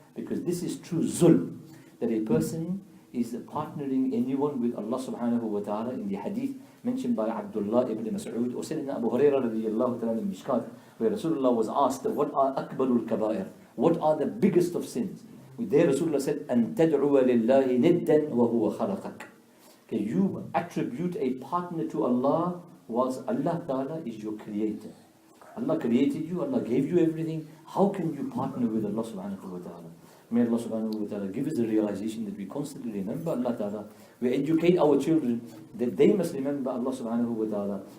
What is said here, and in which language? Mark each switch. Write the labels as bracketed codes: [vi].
[en] Because this is true zulm, that a person is partnering anyone with Allah subhanahu wa ta'ala. In the hadith mentioned by Abdullah ibn Mas'ud or Sayyidina Abu Hurairah radiyallahu ta'ala in Mishkat, where Rasulullah was asked, what are akbarul kabair? What are the biggest of sins? There Rasulullah said, [ar] أَن تَدْعُوَ لِلَّهِ نِدًّا وَهُوَ خَلَقَكَ. [en] Okay, you attribute a partner to Allah whilst Allah Ta'ala is your creator. Allah created you, Allah gave you everything. How can you partner with Allah subhanahu wa ta'ala? May Allah subhanahu wa ta'ala give us the realization that we constantly remember Allah Ta'ala. We educate our children that they must remember Allah subhanahu wa ta'ala.